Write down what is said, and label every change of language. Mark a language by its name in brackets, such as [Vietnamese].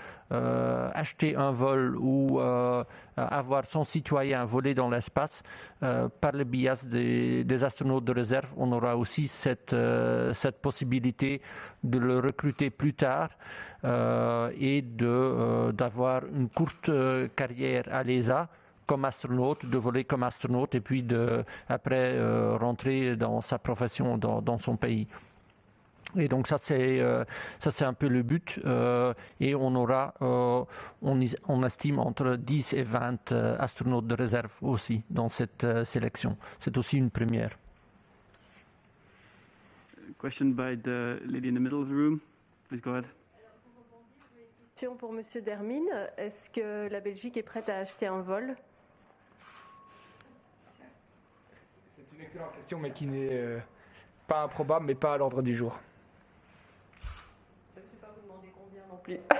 [French] acheter un vol ou avoir son citoyen voler dans l'espace, par le biais des astronautes de réserve, on aura aussi cette possibilité de le recruter plus tard et d'avoir une courte carrière à l'ESA comme astronaute, de voler comme astronaute et puis après rentrer dans sa profession dans son pays. Et donc ça c'est un peu le but et on aura on estime entre 10 et 20 astronautes de réserve aussi dans cette sélection. C'est aussi une première. [English] Question by the lady in the middle of the room. Please go ahead. [French] Question pour Monsieur Dermine. Est-ce que la Belgique est prête à acheter un vol? C'est une excellente question, mais qui n'est pas improbable, mais pas à l'ordre du jour. Je ne sais pas vous demander combien non plus.